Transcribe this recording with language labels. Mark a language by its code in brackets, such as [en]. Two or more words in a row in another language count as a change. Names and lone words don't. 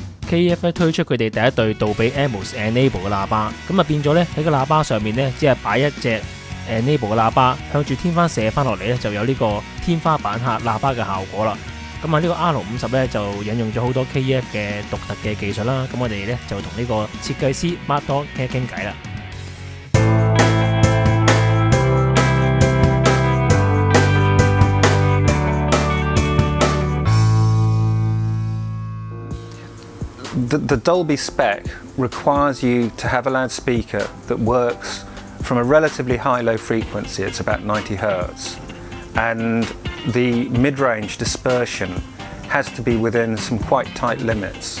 [yue] KEF 咧推出佢哋第一對杜比 Atmos Enable 嘅喇叭，咁啊變咗咧喺個喇叭上面咧，只係擺一隻 Enable 嘅喇叭，向住天花射翻落嚟咧，就有呢個天花板下喇叭嘅效果啦。咁啊呢個 R50咧就引用咗好多 KEF 嘅獨特嘅技術啦。咁我哋咧就同呢個設計師 Mark Dodd 傾偈啦。 [en] The Dolby spec requires you to have a loudspeaker that works from a relatively high-low frequency, it's about 90 Hz, and the mid-range dispersion has to be within some quite tight limits.